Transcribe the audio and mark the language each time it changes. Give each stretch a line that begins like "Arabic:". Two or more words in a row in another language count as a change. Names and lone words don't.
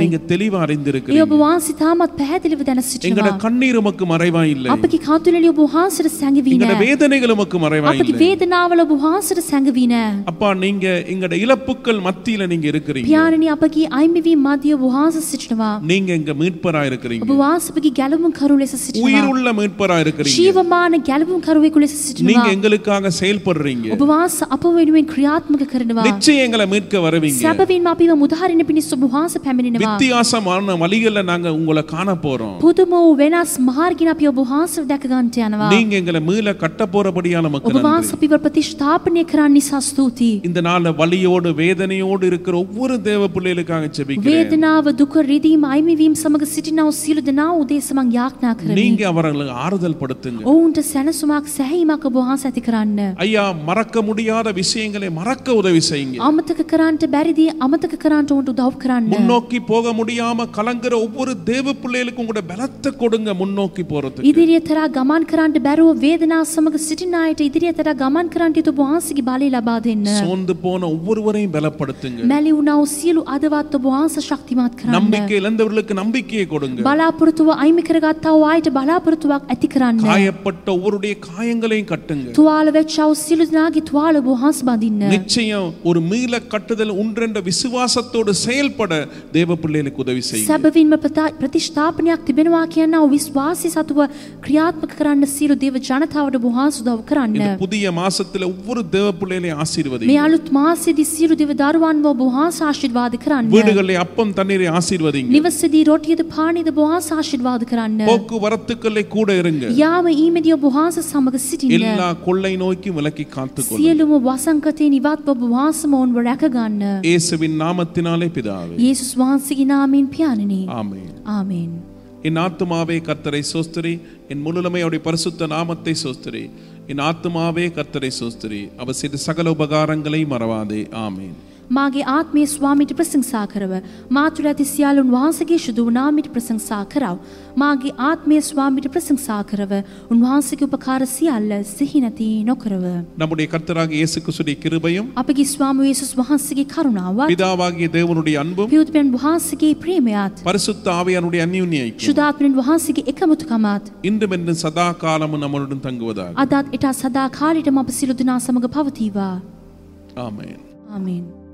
Tamil: நீங்க தெளிவா
Sinhala: ඒ ඔබ
Tamil: அறிந்திருக்கிறீங்க.
Sinhala: වහන්සේ තාමත් පැහැදිලිව දැන
Tamil: எங்கட
Sinhala: සිටිනවා.
Tamil: கண்ணீர் உமக்கு மறைவா இல்லை.
Sinhala: අපගේ කඳුළලි ඔබ වහන්සේට සැඟවී
Tamil: எங்கட
Sinhala: නැහැ.
Tamil: வேதனைகள் உமக்கு மறைவா
Sinhala: අපගේ
Tamil: இல்லை.
Sinhala: වේදනාවල ඔබ වහන්සේට සැඟවී නැහැ.
Tamil: அப்பா, நீங்க எங்கட இழப்புக்கள் மத்தியில நீங்க இருக்கிறீங்க.
Sinhala: පියාණනි, අපගේ අයිමිවීම මැදිය ඔබ වහන්සේ සිටිනවා.
Tamil: நீங்க எங்க மீட்பரா
Sinhala: ඔබ
Tamil: இருக்கிறீங்க.
Sinhala: වහන්සේ අපගේ ගැලවුම් කරු ලෙස සිටිනවා.
Tamil: உயிருள்ள மீட்பரா இருக்கிறீங்க.
Sinhala: ජීවමාන ගැලවුම් කරුවෙකු ලෙස
Tamil: நீங்க
Sinhala: සිටිනවා.
Tamil: எங்களுக்காக செயல்படுறீங்க.
Sinhala: ඔබ වහන්සේ අප වෙනුවෙන් ක්‍රියාත්මක කරනවා.
Tamil: நிச்சயம் எங்களை மீட்க வருவீங்க.
Sinhala: සැබවින්ම අපිව මුදහරින පිණිස ඔබ වහන්සේ පැමිණෙනවා.
Tamil: வித்தியாசமான வழிகள்ல நாங்க உங்களை காண போறோம்.
Sinhala: පුදුම වූ වෙනස් මාර්ගින් අපි ඔබ වහන්සේව දැක ගන්නට යනවා.
Tamil: நீங்க எங்களை மீள கட்ட போறபடியான
Sinhala: ඔබ
Tamil: மக்கள்
Sinhala: වහන්සේ අපිව ප්‍රතිස්ථාපනය කරන්න නිසා ස්තුතියි.
Tamil: இந்த நாள்ல வலியோடு வேதனையோடு இருக்கிற ஒவ்வொரு தேவ பிள்ளைகளுக்காக ஜெபிக்கிறேன்.
Sinhala: වේදනාව, දුක, රිදීම, අයිමිවීම සමග සිටිනා වූ සියලු දෙනා උදෙසා මං යාඥා කරමි.
Tamil: நீங்க அவர்களுக்கு ஆறுதல் படுத்துங்க.
Sinhala: ඔවුන්ට සැනසුමක්, සැහැීමක් ඔබ වහන්සේ ඇති කරන්න.
Tamil: ஐயா, மறக்க முடியாத விஷயங்களை மறக்க உதவி செய்யுங்க.
Sinhala: අමතක කරන්නට බැරිදී අමතක කරන්නට උන්ට උදව් කරන්න.
Tamil: முன்னோக்கி போக முடியாம கலங்குற ஒவ்வொரு தேவ பிள்ளைகளுக்கும் கூட பலத்தை கொடுங்க முன்னோக்கி போறதுக்கு.
Sinhala: ඉදිරියට තරා ගමන් කරන්නට බැරුව වේදනාව සමග සිටින අයට ඉදිරියට තරා ගමන් කරන්නට යුතු ඔබ වහන්සේගේ බලය ලබා දෙන්න.
Tamil: சோர்ந்து போன ஒவ்வொருவரையும் பலப்படுத்துங்க.
Sinhala: මැලි වුණා වූ සියලු අදවත් ඔබ වහන්සේ ශක්තිමත් කරන්න.
Tamil: நம்பிக்கை இழந்தவர்களுக்கு நம்பிக்கையை கொடுங்க.
Sinhala: බලාපොරොත්තුව අයිමි කරගත්තා වූ අයට බලාපොරොත්තුවක් ඇති කරන්න.
Tamil: காயப்பட்ட ஒவ்வொருடைய காயங்களையும் கட்டுங்க.
Sinhala: තුවාල වෙච්ච වූ සියලු දෙනාගේ තුවාල ඔබ වහන්සේ බඳින්න.
Tamil: நிச்சயம் ஒரு மீள கட்டுதல் உண்டென்ற விசுவாசத்தோடு செயல்பட தேவ பிள்ளைகளுக்கு உதவி செய்யுங்க.
Sinhala: සැබවින්ම ප්‍රතිස්ථාපනයක් තිබෙනවා කියන විශ්වාසී සතුව ක්‍රියාත්මක කරන්න සියලු දේව ජනතාවට ඔබ වහන්සේ උදව් කරන්න.
Tamil: இந்த புதிய மாசத்துல ஒவ்வொரு தேவ பிள்ளைகளையும்
Sinhala: මේ
Tamil: ஆசீர்வதிங்க.
Sinhala: අලුත් මාසෙදී සියලු දේව දරුවන්ව ඔබ වහන්සේ ආශිර්වාද කරන්න.
Tamil: வீடுகளிலே அப்பம் தண்ணீரை ஆசீர்வதிங்க.
Sinhala: නිවසේදී රොටියද පානීයද ඔබ වහන්සේ ආශිර්වාද කරන්න.
Tamil: போக்குவரத்துக்களை கூட இருங்க.
Sinhala: යාම ඊමේදී ඔබ වහන්සේ සමග සිටින්න.
Tamil: எல்லா கொள்ளை நோய்க்கும் விலக்கி காத்துக்கொள்ளுங்க.
Sinhala: සියලුම වසංකතේ නිවත් ඔබ වහන්සේම ඔවුන්ව රැක ගන්න.
Tamil: இயேசுவின் நாமத்தினாலே பிதாவே.
Sinhala: යේසුස් වහන්සේගේ නාමයෙන් පියාණනි.
Tamil: ஆமென்.
Sinhala: ආමේන්.
Tamil: என் ஆத்துமாவே கர்த்தரை சோஸ்திரி, என் முழுமை அவருடைய பரிசுத்த நாமத்தை சோஸ்திரி. என் ஆத்துமாவே கர்த்தரை சோஸ்திரி, அவர் செய்த சகல உபகாரங்களை மறவாதே. ஆமென்.
Sinhala: මාගේ ආත්මය ස්වාමීට ප්‍රශංසා කරව. මා තුළ ඇති සියලුන් වහන්සේගේ ශුද්ධ වූ නාමයට ප්‍රශංසා කරව. මාගේ ආත්මය ස්වාමීට ප්‍රශංසා කරව. උන්වහන්සේගේ උපකාර සියල්ල සිහි නැති නොකරව.
Tamil: நம்முடைய கர்த்தராகிய இயேசு கிறிஸ்துவின் கிருபையும்
Sinhala: අපගේ ස්වාමී යේසුස් වහන්සේගේ කරුණාවත්
Tamil: பிதாவாகிய தேவனுடைய அன்பும்
Sinhala: පියුත්පෙන් වහන්සේගේ ප්‍රේමයත්
Tamil: பரிசுத்த ஆவியானுடைய அந்யோன்ய ஐக்கியம்
Sinhala: ශුද්ධාත්මෙන් වහන්සේගේ එකමුතුකමත්
Tamil: இன்றும் என்றும் சதா காலமும் நம்முடன் தங்குவதாக.
Sinhala: අදත් එට සදා කාලෙටම අප සියලු දෙනා සමග පවතිවා.
Tamil: ஆமென்.
Sinhala: ආමේන්.